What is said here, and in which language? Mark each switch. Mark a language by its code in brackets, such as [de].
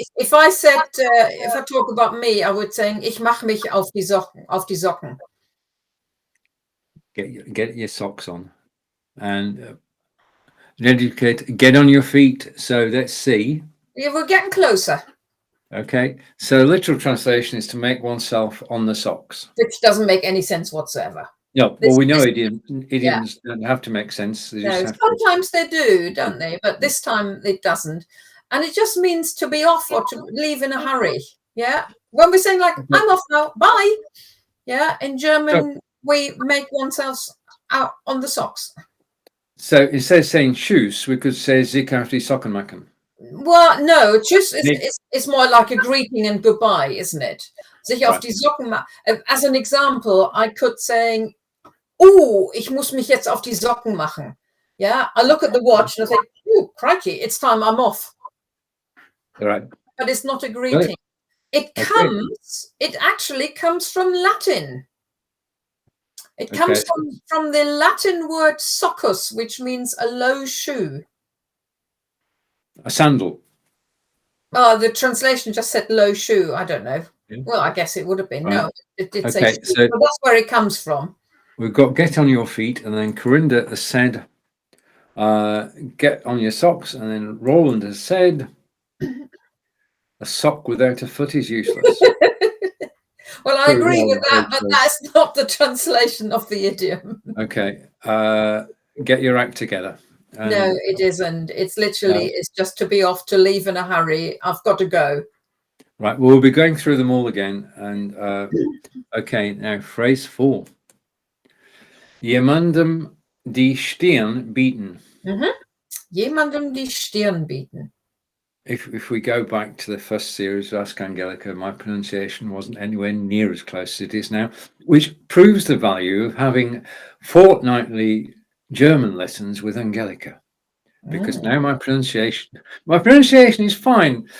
[en] if I said, if I talk about me, I would say, [de] ich mache mich auf die Socken, [en] auf die Socken. Get your socks on, and get on your feet. So let's see. Yeah, we're getting closer. Okay. So literal translation is to make oneself on the socks. Which doesn't make any sense whatsoever. Yeah. Well, we know idioms don't have to make sense. They just No, have sometimes they do, don't they? But this time it doesn't. And it just means to be off or to leave in a hurry. Yeah. When we're saying like, I'm off now, bye. Yeah. In German, we make oneself out on the socks. So instead of saying Tschüss, we could say [de] Sich auf die Socken machen. [en] Well, no, Tschüss is more like a greeting and goodbye, isn't it? [de] Sich auf die Socken machen. [en] As an example, I could say, oh, [de] ich muss mich jetzt auf die Socken machen. [en] Yeah. I look at the watch and I think, oh, crikey, it's time I'm off. Right. But it's not a greeting. It actually comes from Latin. It comes from the Latin word soccus, which means a low shoe. A sandal. Oh, the translation just said low shoe. I don't know. Yeah. Well, I guess it would have been. Right. No, it did say shoe. So that's where it comes from. We've got get on your feet, and then Corinda has said, get on your socks, and then Roland has said, a sock without a foot is useless. Well, I agree with that, but that's not the translation of the idiom. Okay. Get your act together. No, it isn't. It's literally, it's just to be off, to leave in a hurry. I've got to go. Right. Well, we'll be going through them all again. And okay, now phrase 4. [de] Jemandem die Stirn bieten. Jemandem die Stirn bieten. [en] If we go back to the first series of Ask Angelika, my pronunciation wasn't anywhere near as close as it is now, which proves the value of having fortnightly German lessons with Angelika. Because now my pronunciation is fine.